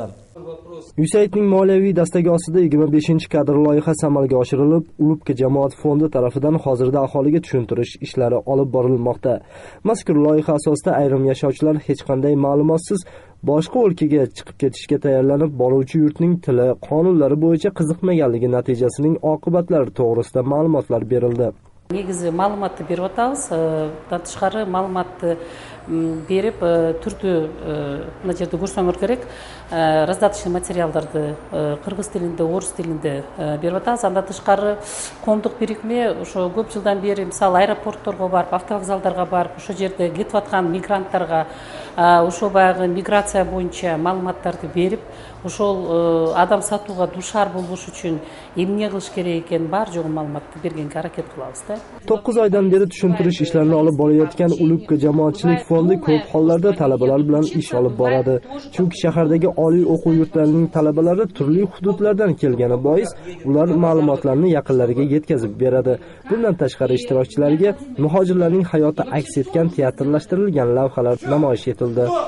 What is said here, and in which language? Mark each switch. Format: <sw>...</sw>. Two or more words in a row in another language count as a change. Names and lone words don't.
<uz>USAIDning moliyaviy dastagi ostida 25-kadr loyihasi amalga oshirilib, Ulubka jamoat fondi tarafidan hozirda aholiga tushuntirish ishlari olib borilmoqda. Mazkur loyiha asosida ayrim yashovchilar hech qanday ma'lumotsiz boshqa o'lkaga chiqib ketishga tayyorlanib, boruvchi yurtning tili, qonunlari bo'yicha qiziqmaganligi natijasining oqibatlari to'g'risida ma'lumotlar berildi.</uz> <ky>Негизи маалыматты берип атабыз. Мындан тышкары маалыматты берип, түрдүү мына жерде көрсөңөр керек, раздаточный материалдарды кыргыз тилинде, орус тилинде берип атабыз. Андан тышкары коомдук бирикме ошо көп жылдан бери мисалы аэропортторго барып, автовокзалдарга барып, ошо жерде кетип аткан мигранттарга ошо баягы миграция боюнча маалыматтарды берип, ошол адам сатууга дуушар болбош үчүн эмне кылыш керек экенин бар жогу маалыматты бергенге аракет кылабыз да.</ky> <uz>9 oydan beri tushuntirish ishlarini olib borayotgan Ulubka jamoatchilik fondi ko'p hollarda talabalar bilan ish olib boradi. Chunki shahardagi oliy o'quv yurtlarining talabalari turli hududlardan kelgani bois, ular ma'lumotlarni yaqinlariga yetkazib beradi. Bundan tashqari ishtirokchilarga muhojirlarning hayoti aks etgan teatrlashtirilgan lavhalar namoyish etildi.</uz>